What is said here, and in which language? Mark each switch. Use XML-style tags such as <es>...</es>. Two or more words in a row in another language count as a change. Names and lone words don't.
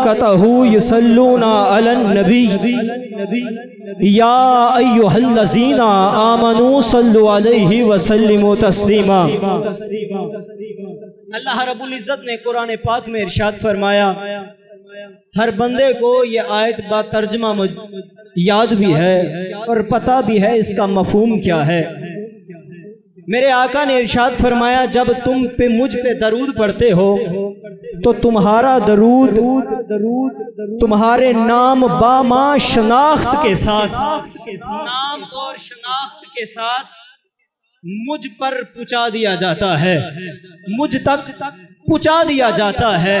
<ar>ملائكته يصلون على النبي يا أيها الذين آمنوا صلوا عليه وسلموا تسليما.</ar> <ur>اللہ رب العزت نے قرآن پاک میں ارشاد فرمایا، ہر بندے کو یہ آیت با ترجمہ یاد بھی ہے اور پتا بھی ہے اس کا مفہوم کیا ہے. میرے آقا نے ارشاد فرمایا، جب تم پہ مجھ پہ درود پڑھتے ہو تو تمہارا درود تمہارے نام بمع شناخت کے ساتھ، نام اور شناخت کے ساتھ مجھ پر پہنچا دیا جاتا ہے، مجھ تک پہنچا دیا جاتا ہے.</ur>